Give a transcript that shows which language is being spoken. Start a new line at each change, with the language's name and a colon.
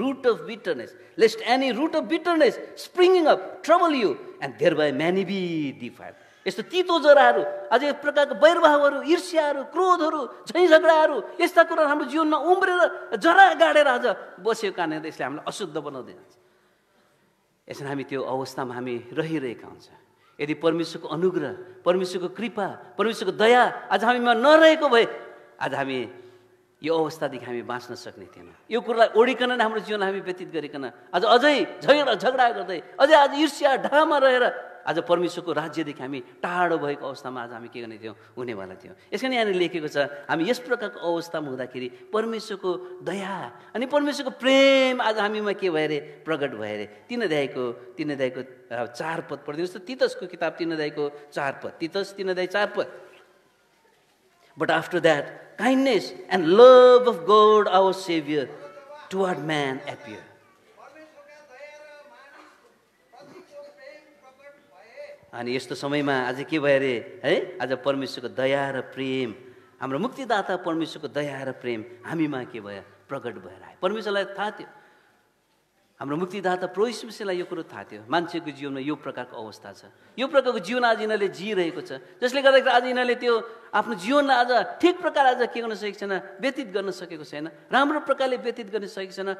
English: Root of bitterness, lest any root of bitterness springing up trouble you and thereby many be defiled.
Nepali: यस्तो तितो जराहरू, अझ एक प्रकारको वैरभावहरू, ईर्ष्याहरू, क्रोधहरू, झैँ झगडाहरू, यस्ता कुराहरू हाम्रो जीवनमा उम्रेर जरा गाडेर आज बसेको कारणले यसले हामीलाई अशुद्ध बनाउँदै जान्छ। यसरी हामी त्यो अवस्थामा हामी रहिरहेका हुन्छ। यदि परमेश्वरको अनुग्रह, परमेश्वरको कृपा, परमेश्वरको दया आज हामीमा नरहेको भए आज हामी यो अवस्थादेखि हामी बाँच्न सक्ने थिएन। यो कुरालाई ओढिकन नै हाम्रो जीवन हामी व्यतीत गरिकन आज अझै झगडा गर्दै, अझै आज ईर्ष्या ढामा रहेर आज परमेश्वरको राज्यदेखि हामी टाढो भएको अवस्थामा आज हामी के गर्ने थियौँ, हुनेवाला थियौँ। यसरी यहाँनिर लेखेको छ, हामी यस प्रकारको अवस्थामा हुँदाखेरि परमेश्वरको दया अनि परमेश्वरको प्रेम आज हामीमा के भयो अरे, प्रकट भयो अरे। 3 अध्यायको 4 पद पढिदिनुहोस् त। तीतसको किताब 3 अध्यायको 4 पद, तीतस 3 अध्याय 4 पद।
English: But after that, kindness and love of God our Savior toward man appear.
Nepali: अनि यस्तो समयमा आज के भयो अरे है, आज परमेश्वरको दया र प्रेम, हाम्रो मुक्तिदाता परमेश्वरको दया र प्रेम हामीमा के भयो, प्रकट भएर आयो। परमेश्वरलाई थाहा थियो हाम्रो मुक्तिदाता प्रभु यीशु मसीहलाई यो कुरो थाहा थियो मान्छेको जीवनमा यो प्रकारको अवस्था छ, यो प्रकारको जीवन आज यिनीहरूले जिइरहेको छ, जसले गर्दाखेरि आज यिनीहरूले त्यो आफ्नो जीवनलाई आज ठिक प्रकार आज के गर्न सकेको छैन, व्यतीत गर्न सकेको छैन, राम्रो प्रकारले व्यतीत गर्न सकेको छैन।